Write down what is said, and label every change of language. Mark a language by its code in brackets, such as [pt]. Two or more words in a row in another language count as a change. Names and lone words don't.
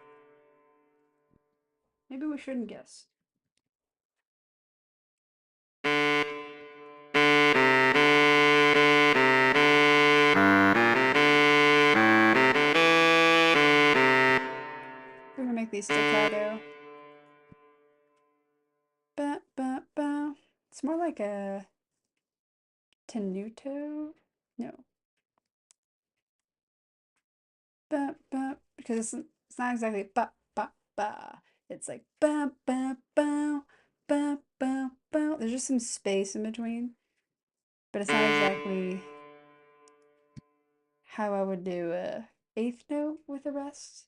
[en] Maybe we shouldn't guess. We're gonna make these staccato. Ba, ba, ba. It's more like a tenuto. No. Ba, ba, because it's not exactly ba, ba, ba. It's like ba, ba, ba, ba, ba, ba. There's just some space in between, but it's not exactly how I would do a eighth note with the rest.